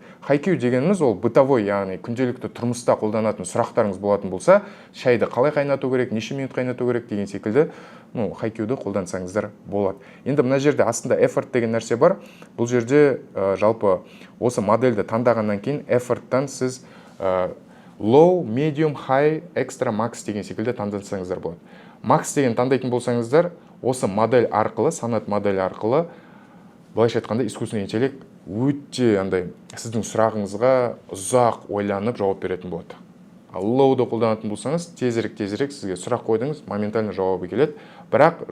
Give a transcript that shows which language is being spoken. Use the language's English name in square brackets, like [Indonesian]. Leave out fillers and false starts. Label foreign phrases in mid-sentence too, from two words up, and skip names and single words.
[Kazakh] HiQ дегеніміз ол бытовой, яғни күнделікті тұрмыста қолданатын сұрақтарыңыз болатын болса, шайды қалай қайнату керек, неше минут қайнату керек деген секілді, HiQ-ды қолдансаңыздар болады. Енді мына жерде астында effort деген нәрсе бар. Бұл жерде жалпы осы модельді таңдағаннан кейін effort-тан сіз [English] low, medium, high, extra, max [Kazakh] деген секілді таңдансаңыздар болады. Max деген таңдайтын болсаңыздар, осы модель арқылы, Sonnet модель арқылы, былайша айтқанда [Russian] искусственный интеллект [Kazakh] өте сіздің сұрағыңызға ұзақ ойланып жауап беретін болады. Ал low-ды қолданатын болсаңыз, тезірек сізге сұрақ қойдыңыз, моментально жауабы келеді.